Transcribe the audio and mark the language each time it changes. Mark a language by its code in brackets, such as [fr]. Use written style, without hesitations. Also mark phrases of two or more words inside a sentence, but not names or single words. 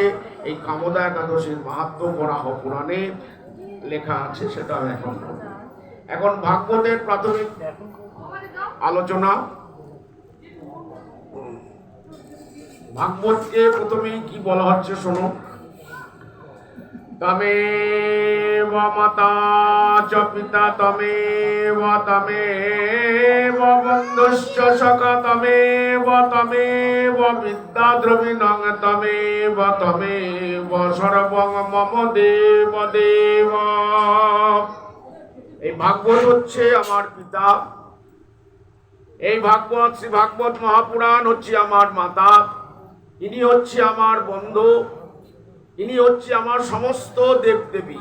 [bn] এই কামদা একাদশীর মাহাত্ম্য বরাহ পুরাণে লেখা আছে, সেটা আমি এখন বলবো। এখন ভাগবতের প্রাথমিক আলোচনা। ভাগবতকে প্রথমেই কি বলা হচ্ছে শোনো। [sa] তমেব মাতা চ পিতা তমেব তমেব বন্ধুশ্চ সখা তমেব তমেব বিদ্যা দ্রবিণং তমেব তমেব সর্বং মম দেব দেব। [bn] এই ভাগবত হচ্ছে আমার পিতা, এই ভাগবত শ্রী ভাগবত মহাপুরাণ হচ্ছে আমার মাতা, ইনি হচ্ছে আমার বন্ধু, ইনি হচ্ছে আমার সমস্ত দেবদেবী।